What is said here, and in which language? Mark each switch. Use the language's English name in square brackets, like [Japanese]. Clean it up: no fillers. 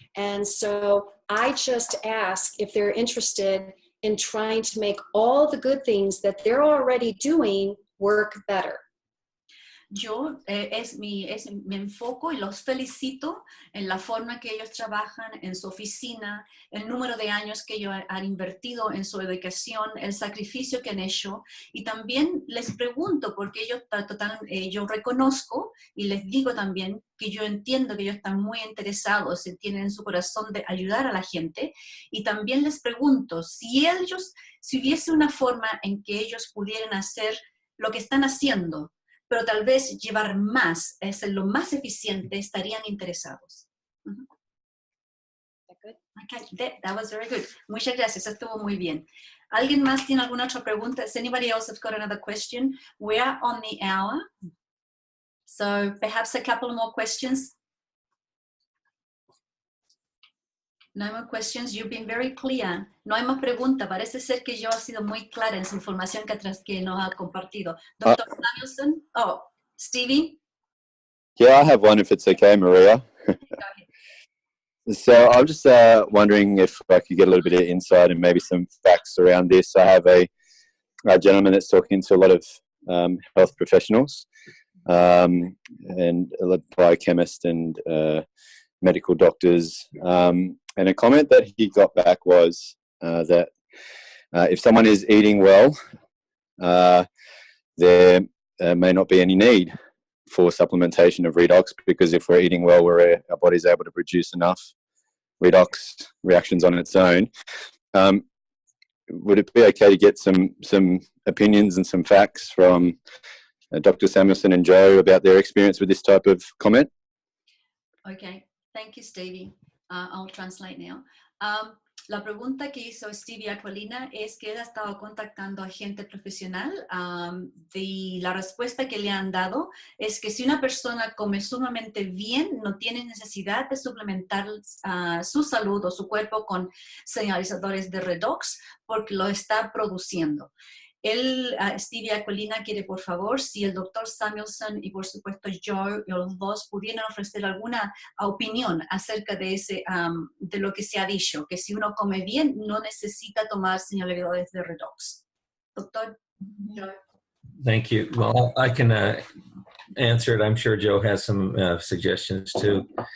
[English] And so I just ask if they're interested in trying to make all the good things that they're already doing work better. [Spanish] Yo es mi enfoco y los felicito en la forma que ellos trabajan en su oficina, el número de años que ellos han invertido en su educación, el sacrificio que han hecho, y también les pregunto porque yo reconozco y les digo también que yo entiendo que ellos están muy interesados y tienen en su corazón de ayudar a la gente, y también les pregunto si hubiese una forma en que ellos pudieran hacer lo que están haciendo, pero tal vez llevar más, ser lo más eficiente, estarían interesados. [English] Okay, that was very good. [Spanish] Muchas gracias, estuvo muy bien. ¿Alguien más tiene alguna otra pregunta? [English] Does anybody else have got another question? We are on the hour, so perhaps a couple more questions. No more questions. You've been very clear. [Spanish] No hay más preguntas. Parece ser que yo he sido muy clara en su información que nos ha compartido. [English] Dr. Samuelson? Oh, Stevie? Yeah, I have one if it's okay, Maria. Go ahead. So I'm just wondering if I could get a little bit of insight and maybe some facts around this. I have a gentleman that's talking to a lot of health professionals and a biochemist and medical doctors. And a comment that he got back was that if someone is eating well, there may not be any need for supplementation of redox, because if we're eating well, our body's able to produce enough redox reactions on its own. Would it be okay to get some opinions and some facts from Dr. Samuelson and Joe about their experience with this type of comment? Okay, thank you, Stevie. I'll translate now. [Spanish] La pregunta que hizo Stevie Aquilina es que él ha estado contactando a gente profesional y la respuesta que le han dado es que si una persona come sumamente bien, no tiene necesidad de suplementar su salud o su cuerpo con señalizadores de redox porque lo está produciendo. Stevie Aquilina quiere, por favor, si el doctor Samuelson y por supuesto Joe y los dos pudieran ofrecer alguna opinión acerca de lo que se ha dicho, que si uno come bien no necesita tomar señalizadores de redox. Doctor Joe. [English] Thank you. Well, I can answer it. I'm sure Joe has some suggestions too.